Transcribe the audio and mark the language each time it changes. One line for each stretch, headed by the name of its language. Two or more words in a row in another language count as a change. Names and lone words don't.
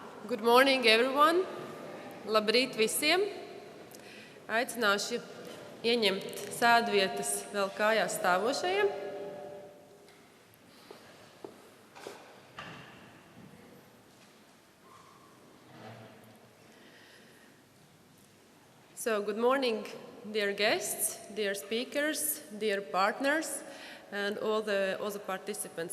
English: Good morning, everyone.
Latvian: Labrīt visiem. Aicināšu ieņemt sēdvietas vēl kājās stāvošajiem.
English: So, good morning, dear guests, dear speakers, dear partners, and all the participants.